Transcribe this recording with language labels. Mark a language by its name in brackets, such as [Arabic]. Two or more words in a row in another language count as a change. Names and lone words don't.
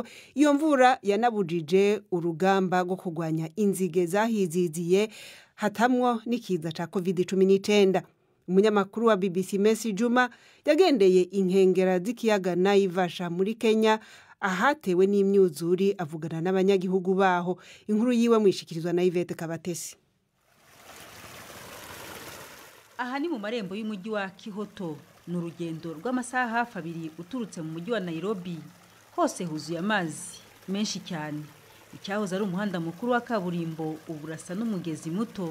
[Rundi] Iyo mvura yanabujije urugamba rwo kurwanya inzige zahiziziye hatamwo n'ikiza ca COVID-19. Umunyamakuru wa BBC Messi Juma yagendeye inkengera z'ikiyaga Naivasha muri Kenya ahatewe n'imyuzuri, avugana n'abanyagihugu baho. Inkuru yiwe mwishikirizwa na Yvette Kabatesi. [Kinyarwanda] aha ni mu marembo y'umujyi wa Kihoto, ni urugendo rw'amasaha hafi 2 uturutse mu mujyi wa Nairobi. Hose huzuye amazi menshi cyane. Icyahoze ari umuhanda mukuru wa kaburimbo uburasa n'umugezi muto.